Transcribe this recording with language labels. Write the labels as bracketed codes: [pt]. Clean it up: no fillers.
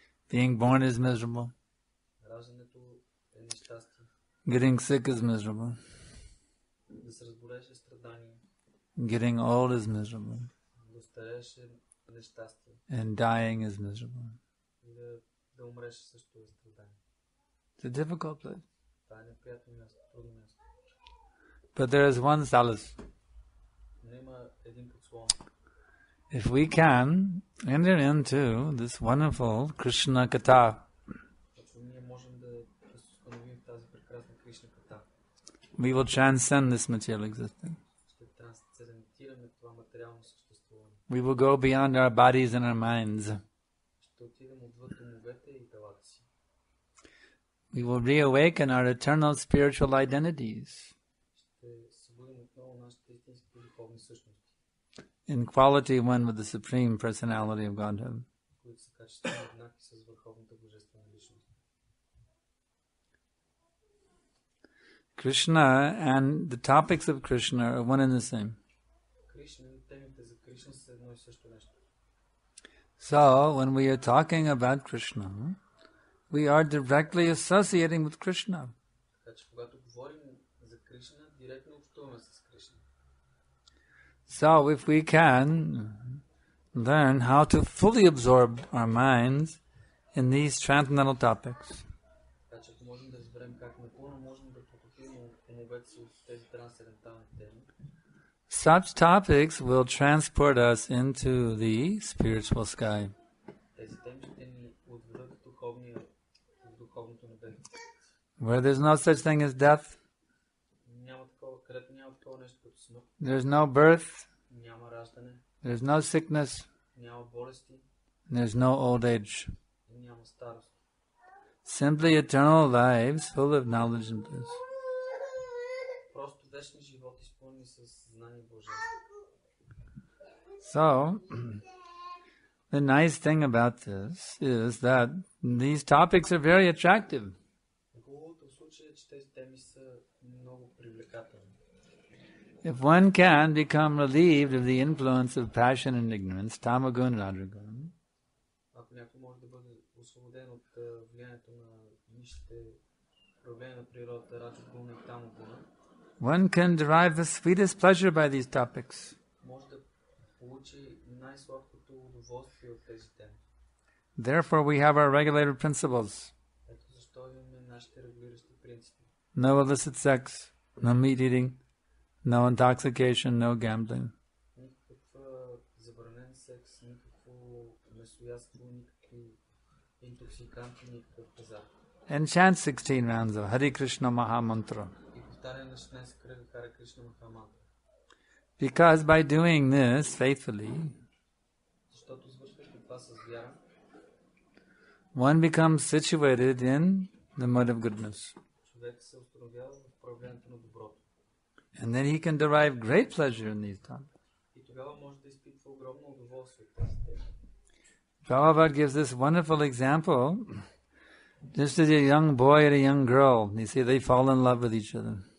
[en] Being born is miserable. [bg] Раждането е нещастие. [en] Getting sick is miserable. [bg] Да се разболееш е страдание. [en] Getting old is miserable. [bg] Да старееш е нещастие. [en] And dying is miserable. [bg] И да умреш също е страдание. [en] It's a difficult place. [bg] Това е неприятно място, трудно място. [en] But there is one solace. [bg] Но има един подслон. [en] If we can enter into this wonderful Krishna Katha, [bg] Ако ние можем да се установим в тази прекрасна Кришна ката, [en] we will transcend this material existence. [bg] ще трансцендентираме това материално съществуване. [en] We will go beyond our bodies and our minds. [bg] Ще отидем отвъд умовете и телата си. [en] We will reawaken our eternal spiritual identities [bg] Ще събудим отново нашите истински духовни същности, [en] in quality one with the Supreme Personality of Godhead. [bg] които са качествено еднакви с върховната божествена личност. [en] Krishna and the topics of Krishna are one and the same. [bg] Кришна и темите за Кришна са едно и също нещо. [en] So, when we are talking about Krishna, we are directly associating with Krishna. [bg] че когато говорим за Кришна, директно общуваме с Кришна. [en] So if we can learn how to fully absorb our minds in these transcendental topics, [bg] Така че ако можем да разберем как напълно можем да потопим умовете си от тези трансцендентални теми, [en] such topics will transport us into the spiritual sky. [bg] тези теми ще ни отведат в духовното небе. [en] Where there's no such thing as death, [bg] Където няма такова нещо като смърт, [en] there's no birth, [bg] няма раждане, [en] there's no sickness, [bg] няма болести, [en] there's no old age. [bg] и няма старост. [en] Simply eternal lives full of knowledge and bliss. [bg] Просто вечни животи, изпълнени с знание и божество. [en] So, the nice thing about this is that these topics are very attractive. [bg] Хубавото в случая е, че тези теми са много привлекателни. [en] If one can become relieved of the influence of passion and ignorance, tamagun and rajagun, [bg] Ако някой може да бъде освободен от влиянието на нишите проявления на природата, раджагуна и тамагуна, [en] one can derive the sweetest pleasure by these topics. [bg] може да получи най-сладкото удоволствие от тези теми. [en] Therefore, we have our regulated principles. [bg] Ето защо имаме нашите регулиращи принципи. [en] No illicit sex, no meat eating, no intoxication, no gambling. [bg] Никакъв забранен секс, никакво месоядство, никакви интоксиканти, никакъв пазар. [en] And chant 16 rounds of Hare Krishna Maha Mantra. [bg] И повтаряне на 16 кръга Харе Кришна Махамантра. [en] Because by doing this faithfully, [bg] Защото извършвайки това с вяра, [en] one becomes situated in the mode of goodness. [bg] човек се установява в проявлението на доброто. [en] And then he can derive great pleasure in these topics. [bg] И тогава може да изпитва огромно удоволствие от тези теми. [en] Prabhupada gives this wonderful example. Just as a young boy and a young girl, you see, they fall in love with each other.